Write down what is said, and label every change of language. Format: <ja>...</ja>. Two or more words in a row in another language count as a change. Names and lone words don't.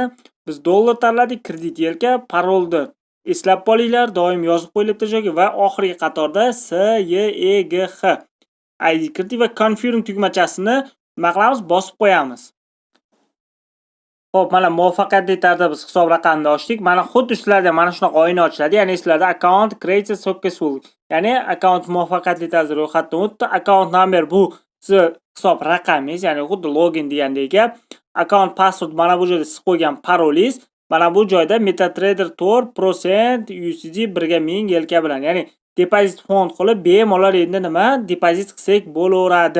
<uz>Biz dollar tanladik, kredit yelka, parolni eslab qolinglar, doim yozib qo'yilibdi joyga va oxirgi qatorda S Y E G H ID kiriting va confirm tugmachasini nima qilamiz? Bosib qo'yamiz. Xo'p, mana muvaffaqiyatli tarzda biz hisob raqamini ochdik. Mana xuddi sizlarda mana shunaqa oyna ochiladi. Ya'ni sizlarda</uz> <en>account created successful.</en> <uz>Ya'ni account muvaffaqiyatli tarzda ro'yxatdan o'tdi.</uz> <en>Account number</en> <uz>bu siz hisob raqamingiz, ya'ni xuddi login degandek gap.</uz> <en>Account password</en> <uz>mana bu joyda siz qo'ygan parolingiz. Mana bu joyda MetaTrader 4% USD 1 ga 1000 yelka bilan. Ya'ni depozit fond qilib bemalol endi nima depozit qilsak bo'laveradi.</uz>